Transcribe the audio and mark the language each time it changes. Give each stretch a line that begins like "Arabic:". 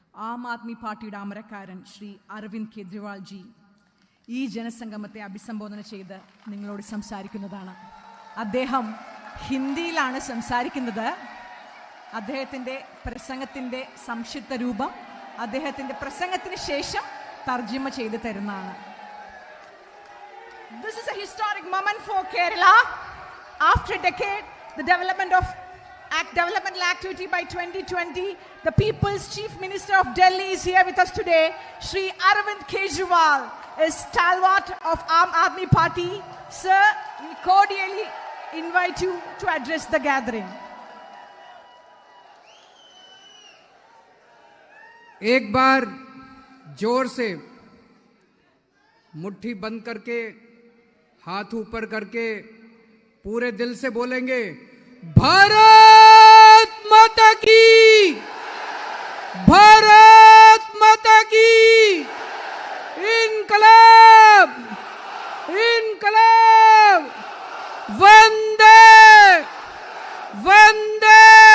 Malayalam: ആം ആദ്മി പാർട്ടിയുടെ അമരക്കാരൻ ശ്രീ അരവിന്ദ് കെജ്രിവാൾ ജി ഈ ജനസംഗമത്തെ അഭിസംബോധന ചെയ്ത് നിങ്ങളോട് സംസാരിക്കുന്നതാണ്. അദ്ദേഹം ഹിന്ദിയിലാണ് സംസാരിക്കുന്നത്. അദ്ദേഹത്തിൻ്റെ പ്രസംഗത്തിൻ്റെ സംക്ഷിപ്ത രൂപം അദ്ദേഹത്തിൻ്റെ പ്രസംഗത്തിന് ശേഷം തർജ്ജിമ ചെയ്ത് തരുന്നതാണ്.
English: This is a historic moment for Kerala. After a decade, the developmental activity by 2020, the People's Chief Minister of Delhi is here with us today. Shri Arvind Kejriwal is stalwart of Aam Aadmi Party. Sir, we cordially invite you to address the gathering.
Hindi: एक बार जोर से मुट्ठी बंद करके हाथ ऊपर करके पूरे दिल से बोलेंगे, भारत माता की, भारत माता की, इनकलाब, इनकलाब, वंदे वंदे।